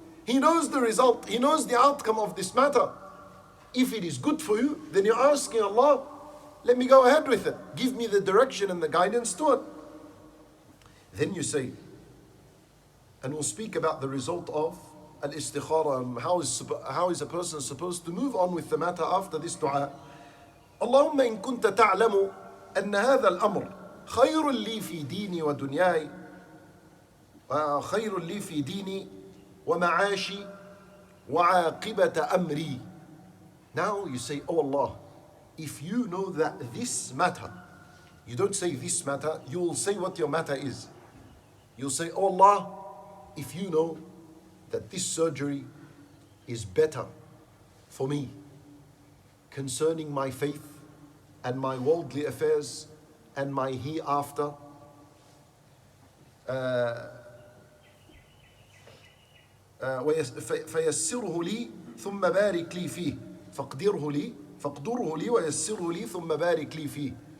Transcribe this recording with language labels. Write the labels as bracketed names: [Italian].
[English] He knows the result. He knows the outcome of this matter. If it is good for you, then you're asking Allah, let me go ahead with it. Give me the direction and the guidance to it. Then you say, and we'll speak about the result of al-istikhara and how is a person supposed to move on with the matter after this dua. [Arabic] اللهم إن كنت تعلم أن هذا الأمر خير لي في ديني ودنياي خير لي في ديني ومعاشي وعاقبة أمري. [English] Now you say, oh Allah, if you know that this matter, you don't say this matter, you will say what your matter is. You'll say, oh Allah, if you know that this surgery is better for me concerning my faith and my worldly affairs and my hereafter, [Arabic] فيسره لي ثم بارك لي فيه [English] فاقدره لي ويسره لي ثم بارك لي فيه.